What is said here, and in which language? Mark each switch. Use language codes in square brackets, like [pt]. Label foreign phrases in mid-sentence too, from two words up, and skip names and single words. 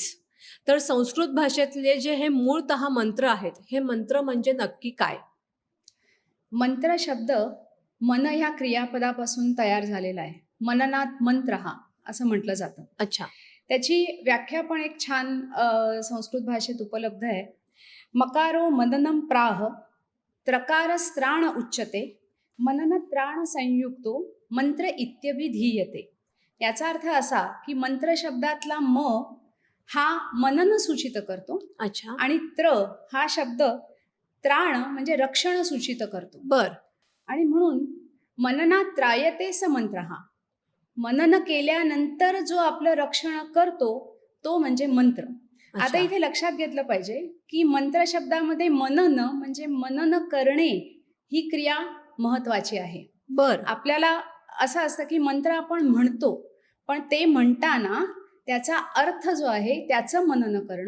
[mr] तर संस्कृत भाषेतले जे हे मूळतः मंत्र आहेत, हे मंत्र म्हणजे नक्की काय? मंत्र शब्द मन ह्या क्रियापदापासून तयार झालेला आहे. [sa] मननात मंत्र [mr] हा असं म्हटलं जातं. अच्छा. त्याची व्याख्या पण एक छान संस्कृत भाषेत उपलब्ध आहे. [sa] मकारो मननम प्राह त्रकारस्त्राण उच्यते मनन त्राण संयुक्तो मंत्र इत्यभिधीयते. [mr] याचा अर्थ असा की मंत्र शब्दातला म हा मनन सूचित करतो. अच्छा. आणि हा शब्द त्राण म्हणजे रक्षण सूचित करतो. बर. आणि म्हणून [sa] मननात त्रायते स मंत्र हा, [mr] मनन केल्यानंतर जो आपलं रक्षण करतो तो म्हणजे मंत्र. आता इथे लक्षात घेतलं पाहिजे की मंत्र शब्दामध्ये मनन म्हणजे मनन करणे ही क्रिया महत्वाची आहे. बर. आपल्याला असं असतं की मंत्र आपण म्हणतो, पण ते म्हणताना त्याचा अर्थ जो आहे त्याचं मनन करणं.